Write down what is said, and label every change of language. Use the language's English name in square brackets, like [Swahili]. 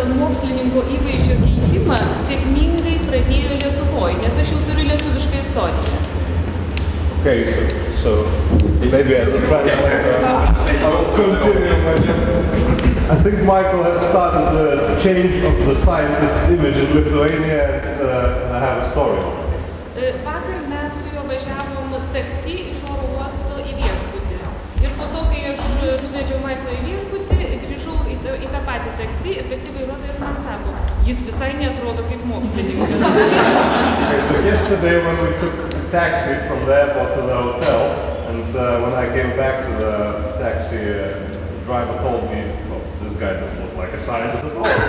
[Lithuanian] mokslininko įvaizdžio keitimą sėkmingai pradėjo Lietuvoje, nes aš jau turiu lietuvišką istoriją. [English] Okay, so maybe as a translator, I will continue. I think Michael has started the change of the scientist's image in Lithuania, and I have a story. [Lithuanian] Vakar mes su juo važiavom taksi iš oro uosto į viešbutį. Ir po to, kai aš nuvedžiau Michaelą į viešbutį, grįžau į tą patį taksi ir taksi vairuotojas man sako, jis visai neatrodo kaip mokslininkas. [English] Okay, so yesterday when we took a taxi from the airport to the hotel, and when I came back to the taxi, the driver told me, well, this guy doesn't look like a scientist at all.